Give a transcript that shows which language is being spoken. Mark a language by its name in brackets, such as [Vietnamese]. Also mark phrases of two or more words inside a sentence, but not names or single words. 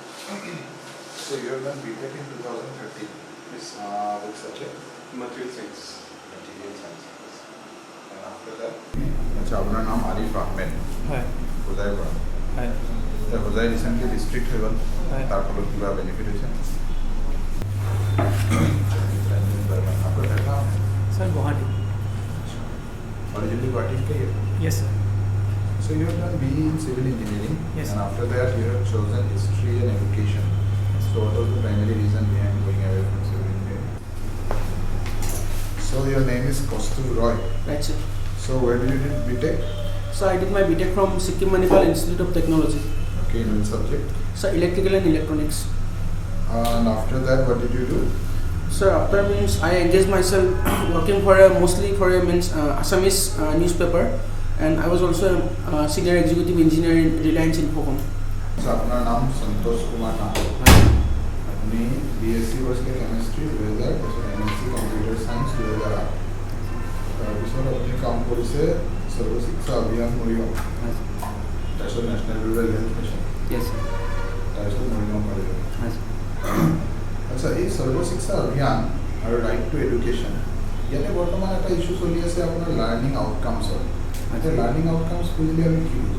[English] So you have done BTech in 2013. Yes. With subject? Material science. Material science. And after that? [Hindi] अच्छा अपना नाम आरिफ अहमेद [Assamese] হয় হোজাইৰ পৰা হয় হোজাই [English] recently district [Assamese] হৈ গ'ল হয় তাৰ ফলত কিবা বেনিফিট হৈছে [Hindi] आपका घर कहाँ है सर गुवाहाटी ओरिजिनली गुवाहाटी के ही है [English] yes sir So you have done BE in civil engineering Yes. and after that you have chosen history and education. So what was the primary reason behind going away from civil engineering? So your name is Kaustubh Roy. Right, sir. So where did you do BTech? So I did my BTech from Sikkim Manipal Institute of Technology. Okay, in which subject? So electrical and electronics. And after that what did you do? So after means I engaged myself working for mostly for a Assamese newspaper, and I was also a senior executive engineer in Reliance Infocom. [Assamese] So [Hindi] अपना नाम संतोष कुमार नाम अपनी [Assamese] BSc কৰিছিলে কেমিষ্ট্ৰি 2000 তাৰপিছত MSc [English] computer science [Assamese] 2008 তাৰপিছত আপুনি কাম কৰিছে সৰ্ব শিক্ষা অভিযান মৰিগাঁও তাৰপিছত নেশ্যনেল ৰুৰেল হেল্থ মিছন [English] Yes, sir. [Assamese] তাৰপিছত মৰিগাঁও কলেজ [English] Yes. [Assamese] আচ্ছা এই সৰ্ব শিক্ষা অভিযান আৰু ৰাইট টু এডুকেশ্যন ইয়াতে বৰ্তমান এটা ইছ্যু চলি আছে আপোনাৰ [English] learning outcomes [Assamese] এতিয়া [English] learning outcomes [Assamese] বুলিলে আমি কি বুজো